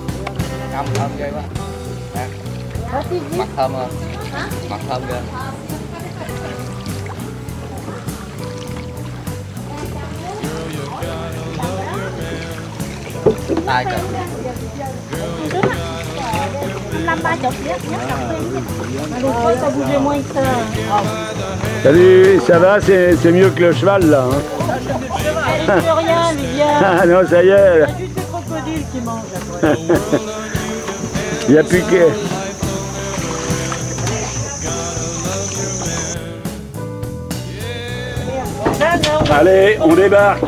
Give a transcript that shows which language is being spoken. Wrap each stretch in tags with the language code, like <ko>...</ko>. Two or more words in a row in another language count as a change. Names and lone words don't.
<vi>Thơm thơm ghê quá. Mặt thơm không? Mặt thơm ghê. Ai kìa.</vi> <fr>50 ça bougeait moins que ça. Salut, ça va? C'est mieux que le cheval là. Hein? Il ne rien, Viviane. Ah non, ça y est. Il y a juste les crocodiles qui mangent après. Il n'y a plus que... Allez, on débarque.</fr>